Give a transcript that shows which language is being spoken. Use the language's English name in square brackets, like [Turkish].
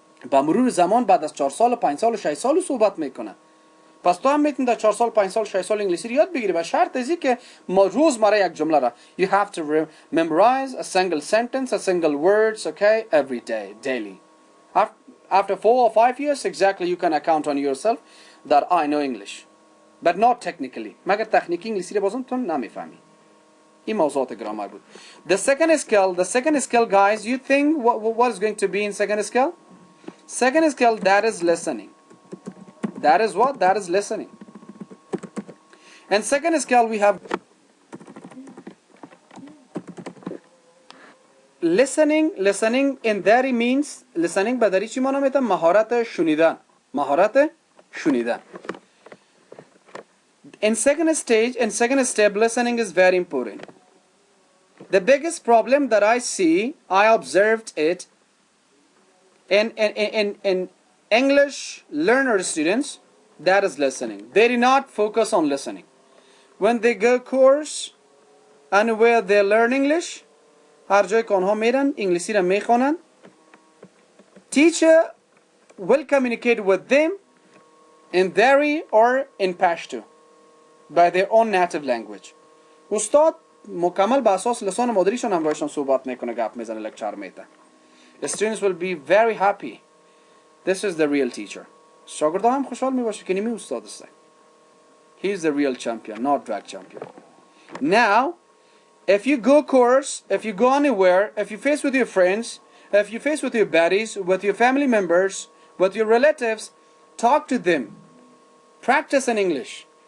[Persian] با مرور زمان بعد از 4 سال و 5 سال و 6 سال صحبت میکنه. پس تو هم میتونی در 4 سال 5 سال 6 سال انگلیسی رو یاد بگیری و شرط ازی که ما روزمره یک جمله را [English] you have to memorize a single sentence, a single words, okay, every day, daily. After 4 or 5 years exactly you can account on yourself that I know English but not technically. [Persian] مگر تکنیکی انگلیسی رو بازم تو نمیفهمی. این موضوعات گرامر بود. [English] The second skill guys, you think what is going to be in second skill? Second skill, that is listening. That is what? That is listening. And second skill we have listening. Listening in Dari means listening [Persian] به دری چی معنی میده؟ مهارت شنیدن. مهارت شنیدن. [English] In second step listening is very important. The biggest problem that I see, I observed it in English learner students, that is listening. They do not focus on listening. When they go course and where they learn English, [Persian] هر جای که آنها میرن انگلیسی را میخوانن، [English] teacher will communicate with them in Dari or in Pashto by their own native language. [Persian] استاد مکمل به اساس لسان مادریشان همراهشان صحبت میکنه، گپ میزنه، لکچر میده. [English] The students will be very happy. This is the real teacher. [Persian] شاگردا هم خوشحال میباشه که نیمی استاد است. [English] He is the real champion, not drag champion. Now, if you go course, if you go anywhere, if you face with your friends, if you face with your buddies, with your family members, with your relatives, talk to them. Practice in English.